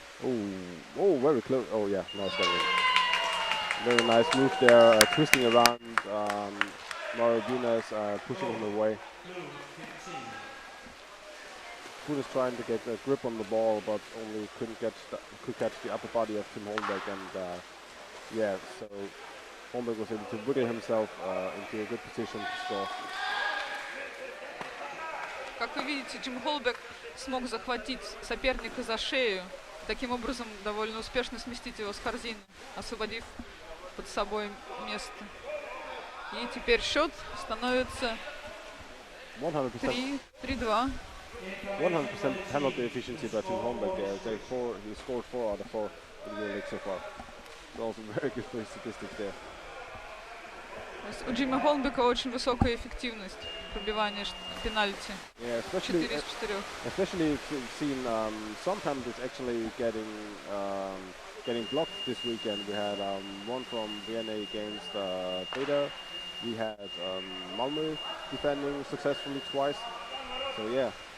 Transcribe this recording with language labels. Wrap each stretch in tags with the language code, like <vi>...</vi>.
<en>Oh, very close. Oh yeah, nice one. Very nice move there, twisting around Murray Bunes, pushing him away. Kuhn is trying to get a grip on the ball, but only could catch the upper body of Tim Holmberg, and yeah, so Holmberg was able to wiggle himself into a good position to score.</en> <ru>Как вы видите, Джим Холбек смог захватить соперника за шею, таким образом довольно успешно сместить его с корзины, освободив под собой место. И теперь счет становится 3-2.</ru> <en>100% penalty efficiency by Tim Holmberg there. He scored 4 out of 4 in the Euroleague so far. So also very good for his statistics there.</en> <ru>У Джима Холмбека очень высокая эффективность пробивания пенальти.</ru> <en>Yeah,</en> <ru>4 из 4.</ru> <en>Especially we've seen sometimes it's actually getting blocked this weekend. We had one from Vienna against Betta. We had Malmö defending successfully twice. So yeah.</en>